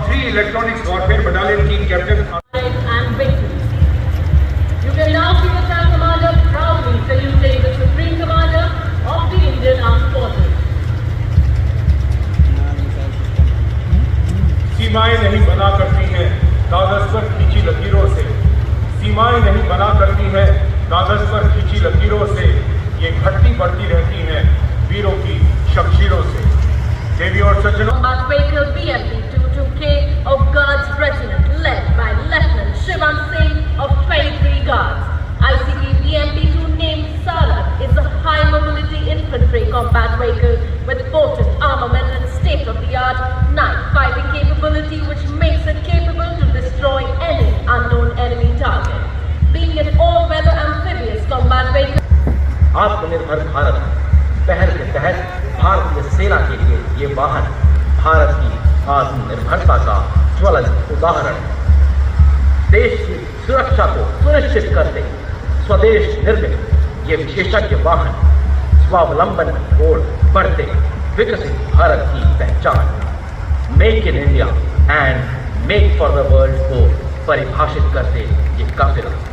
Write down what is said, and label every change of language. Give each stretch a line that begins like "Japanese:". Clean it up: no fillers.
Hindi: Electronics warfare battalion की captain
English: and victory. You can now see the Tank Commander proudly saluting the Supreme Commander of the Indian Armed Forces.
Hindi: सीमाएं नहीं बना करती हैं कागज पर खींची लकीरों से, सीमाएं नहीं बना करती हैं कागज पर खींची लकीरों से, ये घटती बढ़ती रहती हैं वीरों की शमशीरों से। देवी और सज्जनों,
English: Baker BMP 22K of Guards Regiment led by Lieutenant Shivam Singh of 23 Guards. ICT BMP 2 named Sarat is a high mobility infantry combat vehicle with potent armament and state-of-the-art night fighting capability which makes it capable to destroy any unknown enemy target. Being an all-weather amphibious combat vehicle,
Hindi: आत्मनिर्भर भारत पहल के तहत भारतीय सेना के लिए ये वाहन भारत की आत्मनिर्भरता का ज्वलंत उदाहरण है। देश की सुरक्षा को सुनिश्चित करते स्वदेश निर्मित ये विशेषज्ञ वाहन स्वावलंबन की ओर बढ़ते विकसित भारत की पहचान
English: make in India and make for the world
Hindi: को परिभाषित करते ये काफिला।